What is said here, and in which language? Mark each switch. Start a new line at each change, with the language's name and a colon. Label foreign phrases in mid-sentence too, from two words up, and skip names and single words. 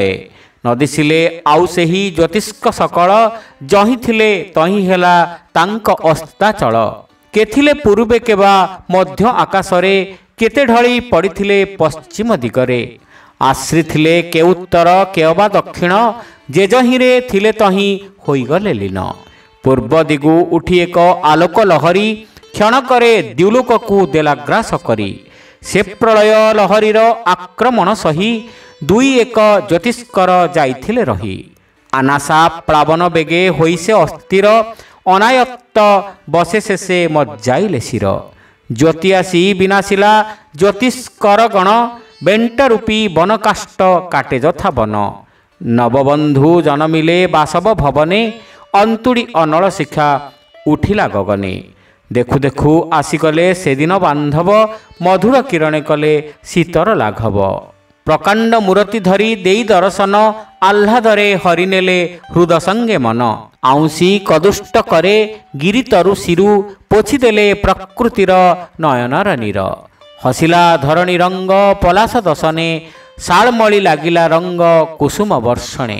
Odia: ନ ଦିଶିଲେ ଆଉ ସେହି ଜ୍ୟୋତିଷ୍କ ସକଳ ଯହି ଥିଲେ ତହି ହେଲା ତାଙ୍କ ଅସ୍ତାଚଳ। କେଥିଲେ ପୂର୍ବେ କେବା ମଧ୍ୟ ଆକାଶରେ କେତେ ଢଳି ପଡ଼ିଥିଲେ ପଶ୍ଚିମ ଦିଗରେ। ଆଶ୍ରି ଥିଲେ କେ ଉତ୍ତର କେ ଅବା ଦକ୍ଷିଣ ଯେ ଯହିରେ ଥିଲେ ତହି ହୋଇଗଲେ ଲୀନ। ପୂର୍ବ ଦିଗୁ ଉଠି ଏକ ଆଲୋକ ଲହରୀ କ୍ଷଣକରେ ଦ୍ୟୁଲୋକକୁ ଦେଲା ଗ୍ରାସ କରି। ସେ ପ୍ରଳୟ ଲହରୀର ଆକ୍ରମଣ ସହି ଦୁଇ ଏକ ଜ୍ୟୋତିଷ୍କର ଯାଇଥିଲେ ରହି। ଆନାସା ପ୍ଳାବନ ବେଗେ ହୋଇସେ ଅସ୍ଥିର ଅନାୟତ୍ତ ବଶେ ଶେଷେ ମଜ୍ଜାଇଲେ ଶିର। ଜ୍ୟୋତି ଆସି ବିନାଶିଲା ଜ୍ୟୋତିଷ୍କର ଗଣ ବେଣ୍ଟ ରୂପୀ ବନକାଷ୍ଟ କାଟେ ଯଥା ବନ। ନବବନ୍ଧୁ ଜନମିଲେ ବାସବ ଭବନେ ଅନ୍ତୁଡ଼ି ଅନଳ ଶିଖା ଉଠିଲା ଗଗନେ। ଦେଖୁ ଦେଖୁ ଆସିକଲେ ସେଦିନ ବାନ୍ଧବ ମଧୁର କିରଣେ କଲେ ଶୀତର ଲାଘବ। ପ୍ରକାଣ୍ଡ ମୂର୍ତ୍ତି ଧରି ଦେଇ ଦର୍ଶନ ଆହ୍ଲାଦରେ ହରିନେଲେ ହୃଦ ସଙ୍ଗେ ମନ। ଆଉସି କଦୁଷ୍ଟ କରେ ଗିରି ତରୁ ଶିରୁ ପୋଛିଦେଲେ ପ୍ରକୃତିର ନୟନର ନୀର। ହସିଲା ଧରଣୀ ରଙ୍ଗ ପଳାଶ ଦଶନେ ଶାଳମଳୀ ଲାଗିଲା ରଙ୍ଗ କୁସୁମ ବର୍ଷଣେ।